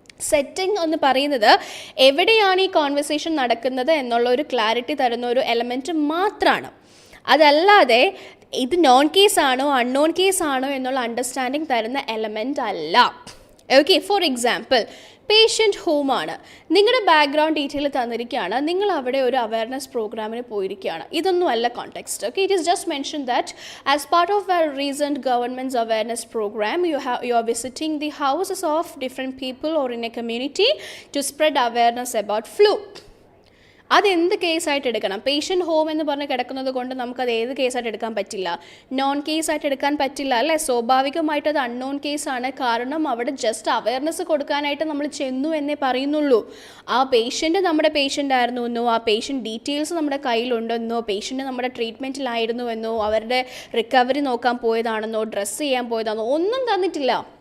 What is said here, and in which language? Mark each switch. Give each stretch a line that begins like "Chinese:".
Malayalam: Setting എന്ന് പറയുന്നത് എവിടെയാണ് ഈ കോൺവെർസേഷൻ നടക്കുന്നത് എന്നുള്ള ഒരു ക്ലാരിറ്റി തരുന്ന ഒരു എലമെൻറ്റ് മാത്രമാണ്. അതല്ലാതെ ഇത് നോൺ കേസ് ആണോ അൺനോൺ കേസ് ആണോ എന്നുള്ള അണ്ടർസ്റ്റാൻഡിങ് തരുന്ന എലമെൻ്റ് അല്ല. Okay, for example patient ഹോമാണ്. നിങ്ങളുടെ ബാക്ക്ഗ്രൗണ്ട് ഡീറ്റെയിൽ തന്നിരിക്കുകയാണ്. നിങ്ങൾ അവിടെ ഒരു അവയർനെസ് പ്രോഗ്രാമിന് പോയിരിക്കുകയാണ്. ഇതൊന്നും അല്ല context.
English: Okay, it is just mention that as part of a recent government's awareness program you are visiting the houses of different people or in a community to spread awareness about flu.
Malayalam: അതെന്ത് കേസായിട്ട് എടുക്കണം? Patient home എന്ന് പറഞ്ഞ് കിടക്കുന്നത് കൊണ്ട് നമുക്കത് ഏത് കേസായിട്ട് എടുക്കാൻ പറ്റില്ല? നോൺ കേസായിട്ട് എടുക്കാൻ പറ്റില്ല അല്ലേ. സ്വാഭാവികമായിട്ട് അത് അൺനോൺ കേസാണ്. കാരണം അവിടെ ജസ്റ്റ് അവയർനെസ് കൊടുക്കാനായിട്ട് നമ്മൾ ചെന്നു എന്നേ പറയുന്നുള്ളൂ. ആ പേഷ്യൻ്റ് നമ്മുടെ പേഷ്യൻ്റ് ആയിരുന്നു എന്നോ, ആ പേഷ്യൻ്റ് ഡീറ്റെയിൽസ് നമ്മുടെ കയ്യിലുണ്ടെന്നോ, പേഷ്യൻ്റ് നമ്മുടെ ട്രീറ്റ്മെൻറ്റിലായിരുന്നുവെന്നോ, അവരുടെ റിക്കവറി നോക്കാൻ പോയതാണെന്നോ, ഡ്രസ്സ് ചെയ്യാൻ പോയതാണെന്നോ ഒന്നും തന്നിട്ടില്ല.